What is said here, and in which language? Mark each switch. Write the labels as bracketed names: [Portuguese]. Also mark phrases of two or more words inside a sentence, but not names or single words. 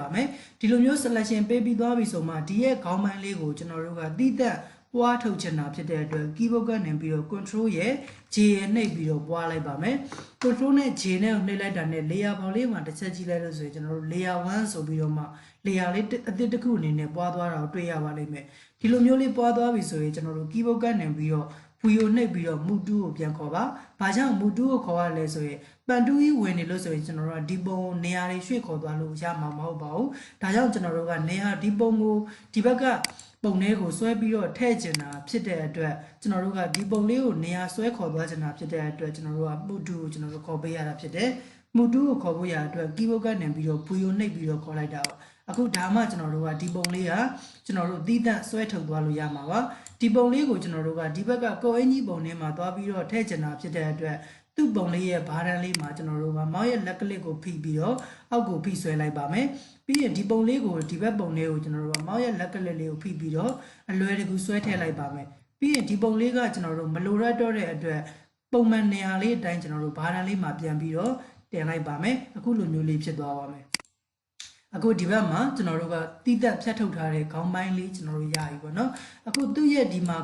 [Burmese] မယ်ဒီလိုမျိုး selection ပေးပြီးသွားပြီဆိုမှဒီရဲ့ခေါင်းပိုင်းလေးကိုကျွန်တော်တို့ကတိတက်ပွားထုတ်ချင်တာဖြစ်တဲ့အတွက် keyboard ကနေပြီးတော့ control ရဲ့ J ရဲ့နှိပ်ပြီးတော့ပွားလိုက်ပါမယ် control နဲ့ J နဲ့ကိုနှိပ်လိုက်တာနဲ့ layer ဘောင်လေးမှာတစ်ချက်ကြည့်လိုက်လို့ဆိုရင်ကျွန်တော်တို့ layer 1ဆိုပြီးတော့မှ layer လေးအသစ်တစ်ခုအနေနဲ့ပွားသွားတာကိုတွေ့ရပါလိမ့်မယ်ဒီလိုမျိုးလေးပွားသွားပြီဆိုရင်ကျွန်တော်တို့ keyboard ကနေပြီးတော့ VO နှိပ်ပြီးတော့ [English] move to [Burmese] ကိုပြန်ခေါ်ပါ။ဘာကြောင့် [English] move to [Burmese] ကို ခေါ်ရလဲဆိုရင်ပန်တူးကြီးဝင်နေလို့ဆိုရင်ကျွန်တော်တို့ကဒီပုံနေရာတွေရွှေ့ခေါ်သွားလို့ရမှာမဟုတ်ပါဘူး။ဒါကြောင့်ကျွန်တော်တို့ကနေရာဒီပုံကိုဒီဘက်က ပုံလေးကိုဆွဲပြီးတော့ထည့်ကျင်တာဖြစ်တဲ့အတွက်ကျွန်တော်တို့ကဒီပုံလေးကိုနေရာဆွဲခေါ်သွားကျင်တာဖြစ်တဲ့အတွက်ကျွန်တော်တို့က [English] move to [Burmese] ကိုကျွန်တော်တို့ခေါ်ပေးရတာဖြစ်တယ်။ [English] move to [Burmese] ကိုခေါ်ဖို့ရအတွက် keyboard ကနေပြီးတော့ VO နှိပ်ပြီးတော့ခေါ်လိုက်တာပါ။အခုဒါမှကျွန်တော်တို့ကဒီပုံလေးကကျွန်တော်တို့သီးသန့်ဆွဲထုတ်သွားလို့ရမှာပါဒီပုံလေးကိုကျွန်တော်တို့ကဒီဘက်ကကိုအင်းကြီးပုံထဲမှာသွားပြီးတော့ထည့်ချင်တာဖြစ်တဲ့အတွက်သူ့ပုံလေးရဲ့ဘာတန်းလေးမှာကျွန်တော်တို့က မောက်ရဲ့လက်ကလစ်ကိုဖိပြီးတော့အောက်ကိုဖိဆွဲလိုက်ပါမယ်ပြီးရင်ဒီပုံလေးကိုဒီဘက်ပုံလေးကိုကျွန်တော်တို့ကမောက်ရဲ့လက်ကလစ်လေးကိုဖိပြီးတော့အလွယ်တကူဆွဲထည့်လိုက်ပါမယ်ပြီးရင်ဒီပုံလေးကကျွန်တော်တို့မလိုရတော့တဲ့အတွက်ပုံမှန်နေရာလေးအတိုင်းကျွန်တော်တို့ဘာတန်းလေးမှာပြန်ပြီးတော့တင်လိုက်ပါမယ်အခုလိုမျိုးလေးဖြစ်သွားပါမယ်အခုဒီဘက်မှာကျွန်တော်တို့ကတိတက်ဖြတ်ထုတ်ထားတဲ့ခေါင်းပိုင်းလေးကျွန်တော်တို့ရပြီပေါ့နော်အခုသူ့ရဲ့ဒီမှာ